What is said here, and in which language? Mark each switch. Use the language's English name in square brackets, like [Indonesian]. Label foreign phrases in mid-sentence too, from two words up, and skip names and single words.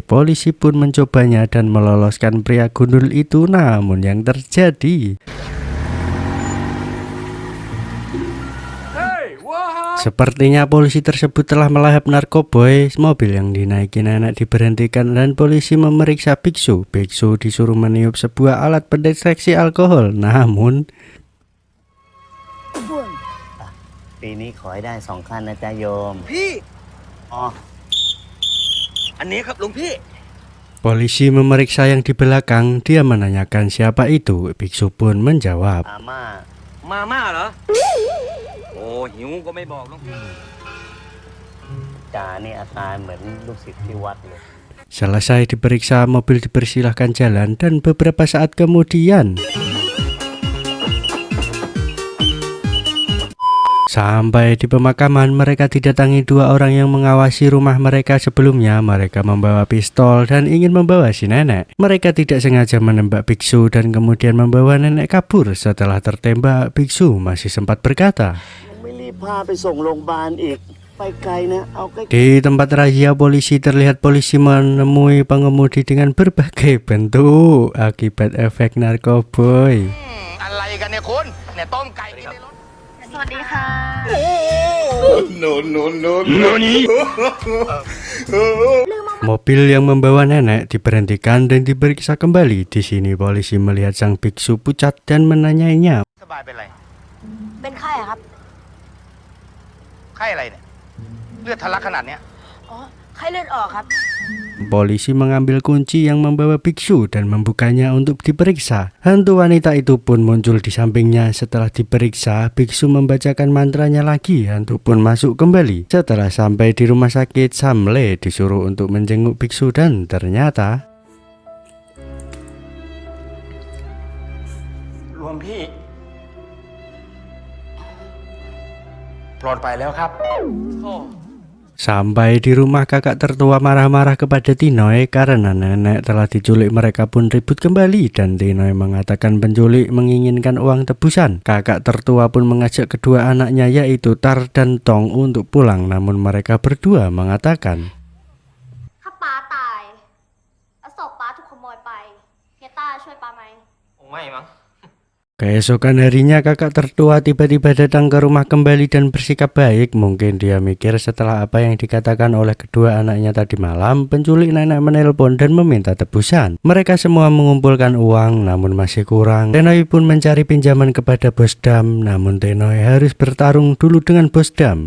[Indonesian] Polisi pun mencobanya dan meloloskan pria gundul itu, namun yang terjadi Sepertinya polisi tersebut telah melahap narkoboy. Mobil yang dinaiki nenek diberhentikan dan polisi memeriksa biksu. Biksu disuruh meniup sebuah alat pendeteksi alkohol. Namun [Thai] ปีนี้ขอให้ได้2 ขั้นนะจ๊ะโยม พี่ อ๋อ อันนี้ครับหลวงพี่ [Indonesian] polisi memeriksa yang di belakang. Dia menanyakan siapa itu. Biksu pun menjawab. [Thai] อาม่า มาม่าเหรอ โอ้หิวก็ไม่บอกหลวงพี่ จ่านี่อาการเหมือนลูกศิษย์ที่วัดเลย [Indonesian] Selesai diperiksa, mobil dipersilahkan jalan dan beberapa saat kemudian sampai di pemakaman, mereka didatangi 2 orang yang mengawasi rumah mereka sebelumnya. Mereka membawa pistol dan ingin membawa si nenek. Mereka tidak sengaja menembak biksu dan kemudian membawa nenek kabur. Setelah tertembak, biksu masih sempat berkata, [Thai] ไม่รีบพาไปส่งโรงพยาบาลอีกไปไกลนะเอาใกล้ [Indonesian] di tempat razia polisi terlihat polisi menemui pengemudi dengan berbagai bentuk akibat efek narkoboy. [Thai] อะไรกันเนี่ยคุณเนี่ยต้มไก่กินในรถ สวัสดีค่ะ [Indonesian] Mobil yang membawa nenek diberhentikan dan diperiksa kembali. Di sini polisi melihat sang biksu pucat dan menanyainya. [Thai] สบายเป็นไร เป็นไข้อะครับ ไข้อะไรเนี่ย เลือดทะลักขนาดเนี้ย อ๋อ ไข้เลือดออกครับ [Indonesian] Polisi mengambil kunci yang membawa biksu dan membukanya untuk diperiksa. Hantu wanita itu pun muncul di sampingnya. Setelah diperiksa, biksu membacakan mantranya lagi. Hantu pun masuk kembali. Setelah sampai di rumah sakit, Samle disuruh untuk menjenguk biksu dan ternyata [Thai] หลวงพี่ ปลอดภัยแล้วครับโอ้ [Indonesian] sampai di rumah, kakak tertua marah-marah kepada Tinoy karena nenek telah diculik. Mereka pun ribut kembali dan Tinoy mengatakan penculik menginginkan uang tebusan. Kakak tertua pun mengajak kedua anaknya yaitu Tar dan Tong untuk pulang, namun mereka berdua mengatakan, [Thai] ถ้าป้าตายแล้วศพป้าถูกขโมยไปเฮียต้าช่วยป้าไหม คงไม่มั้ง [Indonesian] Keesokan harinya kakak tertua tiba-tiba datang ke rumah kembali dan bersikap baik. Mungkin dia mikir setelah apa yang dikatakan oleh kedua anaknya tadi malam, penculik nenek menelpon dan meminta tebusan. Mereka semua mengumpulkan uang namun masih kurang. Tenoy pun mencari pinjaman kepada bos dam, namun Tenoy harus bertarung dulu dengan bos dam.